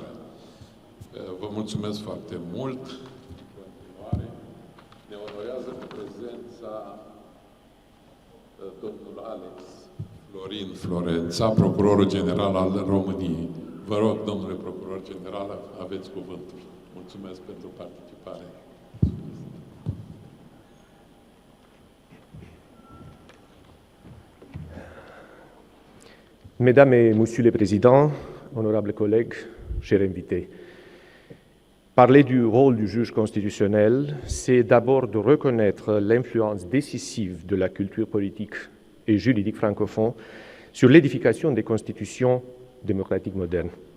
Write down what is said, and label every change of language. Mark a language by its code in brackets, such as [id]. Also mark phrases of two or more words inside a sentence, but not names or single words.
[ro] Vă mulțumesc foarte mult. În continuare, ne onorează cu prezența domnul Alex Florin Florența, procurorul general al României. Vă rog, domnule procuror general, aveți cuvântul. Mulțumesc pentru participare. [fr] Mesdames et Messieurs les Présidents, honorables collègues, chers invités, parler du rôle du juge constitutionnel, c'est d'abord de reconnaître l'influence décisive de la culture politique et juridique francophone sur l'édification des constitutions démocratiques modernes.